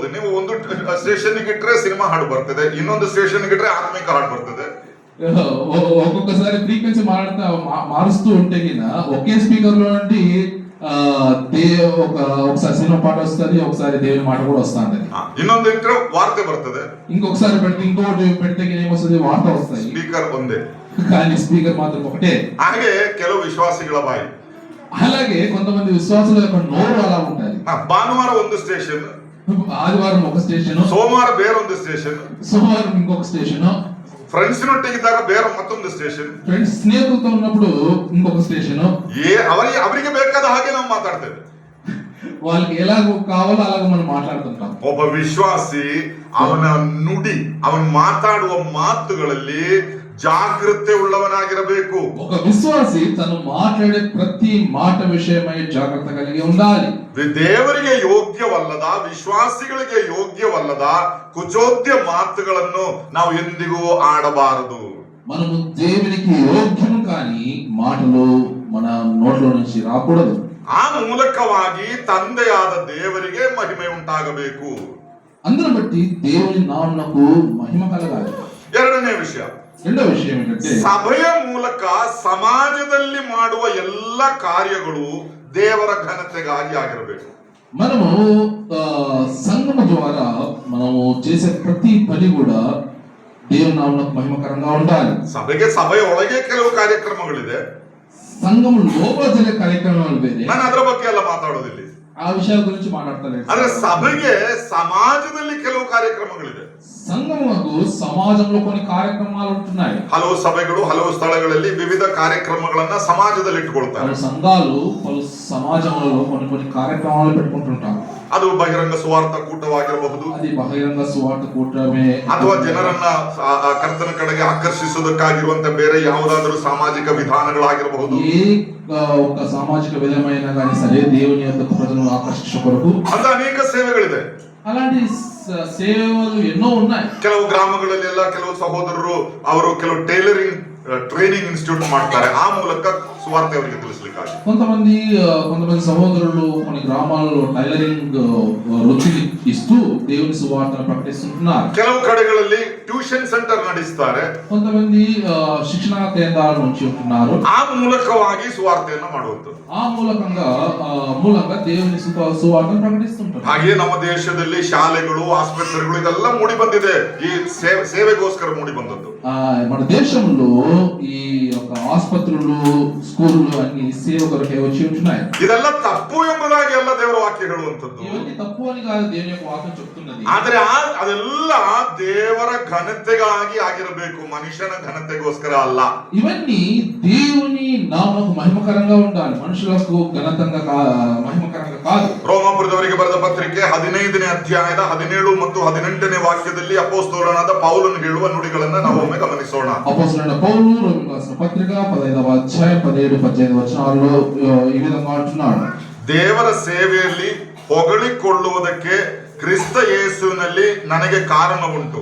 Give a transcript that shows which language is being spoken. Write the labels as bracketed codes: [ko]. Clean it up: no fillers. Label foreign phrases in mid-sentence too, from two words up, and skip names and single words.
[kn] ನೀವು ಒಂದು ಸ್ಟೇಷನ್ ಇಟ್ರೆ ಸಿನಿಮಾ ಹಾಡು ಬರ್ತದೆ, ಇನ್ನೊಂದು ಸ್ಟೇಷನ್ ಇಟ್ರೆ ಆತ್ಮಿಕ ಹಾಡು ಬರ್ತದೆ. [te] ఒక్కొక్కసారి ఫ్రీక్వెన్సీ మారుస్తూ ఉంటే కింద ఒకే స్పీకర్ లో నుండి ఒకసారి సినిమా పాట వస్తుంది, ఒకసారి దేవుని మాట కూడా వస్తుంది. [kn] ಇನ್ನೊಂದು ಇಟ್ರೆ ವಾರ್ತೆ ಬರ್ತದೆ, [te] ఇంకొకసారి పెడితే ఇంకొకటి పెడితే ఏమొస్తుంది, వార్త వస్తాయి. [kn] ಸ್ಪೀಕರ್ ಒಂದೇ, [te] కానీ స్పీకర్ మాత్రం ఒకటే. [kn] ಹಾಗೆ ಕೆಲವು ವಿಶ್ವಾಸಿಗಳ ಬಾಯಿ. [te] అలాగే కొంతమంది విశ్వాసుల యొక్క నోరు అలా ఉంటాయి. [kn] ಭಾನುವಾರ ಒಂದು ಸ್ಟೇಷನ್, [te] ఆదివారం ఒక స్టేషన్, [kn] ಸೋಮವಾರ ಬೇರೊಂದು ಸ್ಟೇಷನ್, [te] సోమవారం ఇంకొక స్టేషన్, [kn] ಫ್ರೆಂಡ್ಸ್ ನೊಟ್ಟಿಗಿದ್ದಾಗ ಬೇರೆ ಮತ್ತೊಂದು ಸ್ಟೇಷನ್, [te] ఫ్రెండ్స్ స్నేహితులతో ఉన్నప్పుడు ఇంకొక స్టేషన్. [kn] ಅವರಿಗೆ ಬೇಕಾದ ಹಾಗೆ ನಾವು ಮಾತಾಡ್ತೇವೆ. [te] వాళ్ళకి ఎలాగో కావాలో అలాగ మనం మాట్లాడుతుంటాం. [kn] ಒಬ್ಬ ವಿಶ್ವಾಸಿ ಅವನ ನುಡಿ, ಅವನು ಮಾತಾಡುವ ಮಾತುಗಳಲ್ಲಿ ಜಾಗೃತೆ ಉಳ್ಳವನಾಗಿರಬೇಕು. [te] ఒక విశ్వాసి తను మాట్లాడే ప్రతి మాట విషయమై జాగ్రత్త కలిగి ఉండాలి. [kn] ದೇವರಿಗೆ ಯೋಗ್ಯವಲ್ಲದ, ವಿಶ್ವಾಸಿಗಳಿಗೆ ಯೋಗ್ಯವಲ್ಲದ ಕುಚೋದ್ಯ ಮಾತುಗಳನ್ನು ನಾವು ಎಂದಿಗೂ ಆಡಬಾರದು. [te] మనము దేవునికి యోగ్యం కాని మాటలు మన నోట్లో నుంచి రాకూడదు. [kn] ಆ ಮೂಲಕವಾಗಿ ತಂದೆಯಾದ ದೇವರಿಗೆ ಮಹಿಮೆ ಉಂಟಾಗಬೇಕು. [te] అందును బట్టి దేవుని నామమునకు మహిమ కలగాలి. [kn] ಎರಡನೇ ವಿಷಯ, [te] రెండో విషయం ఏంటంటే [kn] ಸಭೆಯ ಮೂಲಕ ಸಮಾಜದಲ್ಲಿ ಮಾಡುವ ಎಲ್ಲ ಕಾರ್ಯಗಳು ದೇವರ ಘನತೆಗಾಗಿ ಆಗಿರಬೇಕು. [te] మనము సంఘము ద్వారా మనము చేసే ప్రతి పని కూడా దేవుని నామమునకు మహిమకరంగా ఉండాలి. [kn] ಸಭೆಯ ಒಳಗೆ ಕೆಲವು ಕಾರ್ಯಕ್ರಮಗಳಿದೆ, [te] సంఘము లోపల జరిగే కార్యక్రమాలు వేరే. [kn] ನಾನು ಅದರ ಬಗ್ಗೆ ಎಲ್ಲ ಮಾತಾಡೋದಿಲ್ಲ, [te] ఆ విషయాల గురించి మాట్లాడతాను. [kn] ಆದ್ರೆ ಸಭೆಗೆ ಸಮಾಜದಲ್ಲಿ ಕೆಲವು ಕಾರ್ಯಕ್ರಮಗಳಿದೆ. [te] సంఘమునకు సమాజంలో కొన్ని కార్యక్రమాలు ఉంటున్నాయి. [kn] ಹಲವು ಸಭೆಗಳು ಹಲವು ಸ್ಥಳಗಳಲ್ಲಿ ವಿವಿಧ ಕಾರ್ಯಕ್ರಮಗಳನ್ನ ಸಮಾಜದಲ್ಲಿ ಇಟ್ಟುಕೊಳ್ತಾರೆ. [te] పలు సంఘాలు పలు సమాజంలో కొన్ని కార్యక్రమాలు పెట్టుకుంటుంటారు. [kn] ಅದು ಬಹಿರಂಗ ಸುವಾರ್ಥ ಕೂಟವಾಗಿರಬಹುದು, [te] అది బహిరంగ సువార్త కూటమే, [kn] ಅಥವಾ ಜನರನ್ನ ಕರ್ತನ ಕಡೆಗೆ ಆಕರ್ಷಿಸುವುದಕ್ಕಾಗಿರುವಂತ ಬೇರೆ ಯಾವುದಾದರೂ ಸಾಮಾಜಿಕ ವಿಧಾನಗಳಾಗಿರಬಹುದು. [te] ఏ ఒక సామాజిక విధమైన కానీ సరే దేవుని యొక్క ప్రజలను ఆకర్షించే కొరకు [kn] ಅಂತ ಅನೇಕ ಸೇವೆಗಳಿದೆ. [te] అలాంటి సేవలు ఎన్నో ఉన్నాయి. [kn] ಕೆಲವು ಗ್ರಾಮಗಳಲ್ಲಿ ಎಲ್ಲ ಕೆಲವು ಸಹೋದರರು ಅವರು ಕೆಲವು [en] tailoring training institute [kn] ಮಾಡ್ತಾರೆ, ಆ ಮೂಲಕ ಸುವಾರ್ತೆ ಅವರಿಗೆ ತಿಳಿಸಲಿಕ್ಕಾಗಿ. [te] కొంతమంది సహోదరులు కొన్ని గ్రామాల్లో టైలరింగ్ వృత్తిని ఇస్తూ దేవుని సువార్తను ప్రకటిస్తున్నారు. [kn] ಕೆಲವು కಡೆಗಳಲ್ಲಿ [en] tuition center [kn] ನಡೆಸ್ತಾರೆ, [te] కొంతమంది శిక్షణా కేంద్రాల నుంచి ఉంటున్నారు. [kn] ಆ ಮೂಲಕವಾಗಿ ಸುವಾರ್ತೆಯನ್ನ ಮಾಡುವಂಥದ್ದು. [te] ఆ మూలంగా దేవుని సువార్తను ప్రకటిస్తుంటారు. [kn] ಹಾಗೆ ನಮ್ಮ ದೇಶದಲ್ಲಿ ಶಾಲೆಗಳು, ಆಸ್ಪತ್ರೆಗಳು ಇದೆಲ್ಲ ಮೂಡಿ ಬಂದಿದೆ, ಈ ಸೇವೆಗೋಸ್ಕರ ಮೂಡಿ ಬಂದದ್ದು. [te] మన దేశంలో ఈ యొక్క ఆసుపత్రులు, స్కూళ్ళు అన్ని సేవ కొరకే వచ్చి ఉంటున్నాయి. [kn] ಇದೆಲ್ಲ ತಪ್ಪು ಎಂಬುದಾಗಿ ಎಲ್ಲ ದೇವರ ವಾಕ್ಯ ಹೇಳುವಂಥದ್ದು. [te] ఇవన్నీ తప్పు అని కాదు దేవుని యొక్క వాక్యం చెప్తున్నది. [kn] ಆದ್ರೆ ಅದೆಲ್ಲ ದೇವರ ಘನತೆಗಾಗಿ ಆಗಿರಬೇಕು, ಮನುಷ್ಯನ ಘನತೆಗೋಸ್ಕರ ಅಲ್ಲ. [te] ఇవన్నీ దేవుని నామమునకు మహిమకరంగా ఉండాలి, మనుషులకు మహిమకరంగా కాదు. [kn] ರೋಮಾಪುರದವರಿಗೆ ಬರೆದ ಪತ್ರಿಕೆ 15ನೇ ಅಧ್ಯಾಯದ 17 ಮತ್ತು 18ನೇ ವಾಕ್ಯದಲ್ಲಿ ಅಪೊಸ್ತಲನಾದ ಪೌಲನು ಹೇಳುವ ನುಡಿಗಳನ್ನ ನಾವು ಒಮ್ಮೆ ಗಮನಿಸೋಣ. [te] అపొస్తలుడైన పౌలు రోమీయులకు రాసిన పత్రిక 15వ అధ్యాయం 17-18 వచనాల్లో ఈ విధంగా అంటున్నాడు. [kn] ದೇವರ ಸೇವೆಯಲ್ಲಿ ಹೊಗಳಿಕೊಳ್ಳುವುದಕ್ಕೆ ಕ್ರಿಸ್ತ ಯೇಸುವಿನಲ್ಲಿ ನನಗೆ ಕಾರಣ ಉಂಟು.